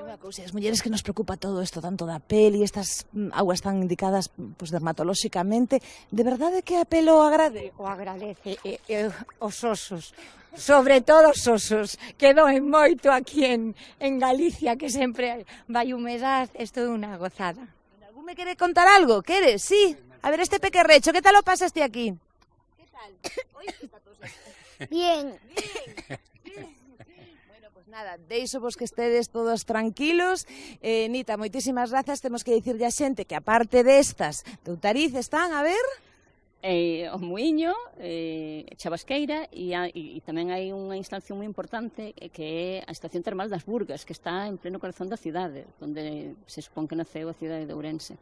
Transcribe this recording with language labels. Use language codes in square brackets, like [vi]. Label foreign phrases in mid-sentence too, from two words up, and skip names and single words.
[gl] Mira unha cousa, as mulleres que nos preocupa todo isto, tanto da pel e estas augas tan indicadas pois, dermatolóxicamente, de verdade que a pel o agrade? O agradece, os osos. Sobre todo os osos, que doen moito aquí en Galicia, que sempre vai humedad, isto é unha gozada. Me quere contar algo? Queres? Sí. A ver, este pequerrecho, [es] ¿qué tal lo pasaste aquí? ¿Qué tal? Bien. Bueno, pues nada, [gl] deixo vos que estedes todos tranquilos. Nita, moitísimas grazas. Temos que dicirlle a xente que aparte destas de Outariz están, a ver... O Muiño, Chabasqueira e tamén hai unha instalación moi importante que é a estación termal das Burgas, que está en pleno corazón da cidade, onde se supón que naceu a cidade de Ourense.